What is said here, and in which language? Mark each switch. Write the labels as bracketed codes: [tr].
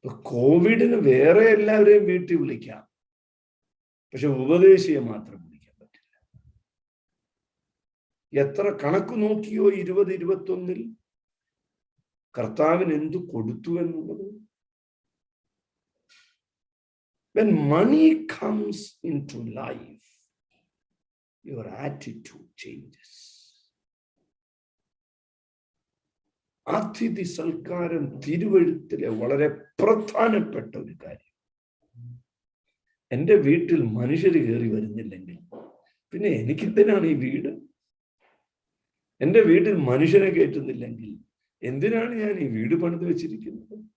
[ml] കോവിഡിന് വേറെ എല്ലാവരെയും വീട്ടിൽ വിളിക്കാം, പക്ഷെ ഉപദേശിയെ മാത്രം വിളിക്കാൻ പറ്റില്ല. എത്ര കണക്ക് നോക്കിയോ 2021 കർത്താവിന് എന്തു കൊടുത്തു എന്നുള്ളത്. [en] When money comes into life, your attitude changes. [ml] അതിഥി സൽക്കാരം തിരുവഴുത്തിലെ വളരെ പ്രധാനപ്പെട്ട ഒരു കാര്യം. എൻ്റെ വീട്ടിൽ മനുഷ്യർ കയറി വരുന്നില്ലെങ്കിൽ പിന്നെ എനിക്കെന്തിനാണ് ഈ വീട്? എൻ്റെ വീട്ടിൽ മനുഷ്യനെ കയറ്റുന്നില്ലെങ്കിൽ എന്തിനാണ് ഞാൻ ഈ വീട് പണിത് വെച്ചിരിക്കുന്നത്?